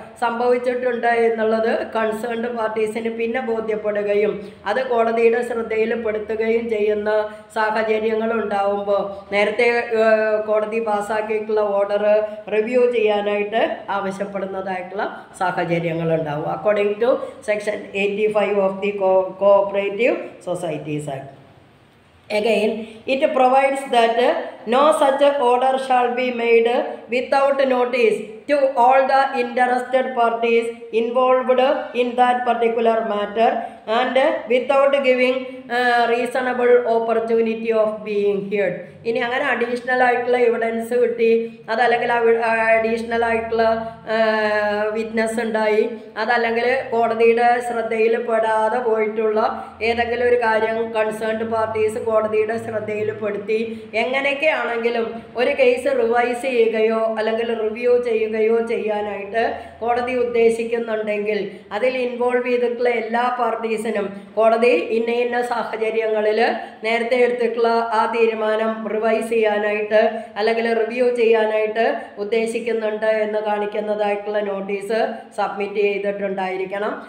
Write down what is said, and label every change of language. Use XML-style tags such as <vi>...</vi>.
<ml>സംഭവിച്ചിട്ടുണ്ട് എന്നുള്ളത് കൺസേൺഡ് പാർട്ടീസിന് പിന്നെ ബോധ്യപ്പെടുകയും അത് കോടതിയുടെ ശ്രദ്ധയിൽപ്പെടുത്തുകയും ചെയ്യുന്ന സാഹചര്യങ്ങൾ ഉണ്ടാവുമ്പോൾ നേരത്തെ കോടതി പാസ്സാക്കിയിട്ടുള്ള ഓർഡർ റിവ്യൂ ചെയ്യാനായിട്ട് ആവശ്യപ്പെടുന്നതായിട്ടുള്ള സാഹചര്യങ്ങളുണ്ടാവും.</ml> <en>According to section 85 of the cooperative societies act. Again, it provides that no such order shall be made without notice to all the interested parties involved in that particular matter and without giving reasonable opportunity of being heard.</en> <ml>ഇനി അങ്ങനെ additional ആയിട്ടുള്ള evidence കിട്ടി, അതല്ലെങ്കിൽ additional ആയിട്ടുള്ള witness ഉണ്ടായി, അതല്ലെങ്കിൽ കോടതിയുടെ ശ്രദ്ധയിൽ പെടാതെ പോയിട്ടുള്ള ഏതെങ്കിലും ഒരു കാര്യം കൺസേൺഡ് പാർട്ടീസ് കോടതിയുടെ ശ്രദ്ധയിൽപ്പെടുത്തി എങ്ങനെയൊക്കെയാണെങ്കിലും ഒരു കേസ് റിവൈസ് ചെയ്യുകയോ അല്ലെങ്കിൽ റിവ്യൂ ചെയ്യുകയോ ചെയ്യാനായിട്ട് കോടതി ഉദ്ദേശിക്കുന്നുണ്ടെങ്കിൽ അതിൽ ഇൻവോൾവ് ചെയ്തിട്ടുള്ള എല്ലാ പാർട്ടീസിനും കോടതി ഇന്ന സാഹചര്യങ്ങളിൽ നേരത്തെ എടുത്തിട്ടുള്ള ആ തീരുമാനം റിവൈസ് ചെയ്യാനായിട്ട് അല്ലെങ്കിൽ റിവ്യൂ ചെയ്യാനായിട്ട് ഉദ്ദേശിക്കുന്നുണ്ട് എന്ന് കാണിക്കുന്നതായിട്ടുള്ള നോട്ടീസ് സബ്മിറ്റ് ചെയ്തിട്ടുണ്ടായിരിക്കണം.</ml>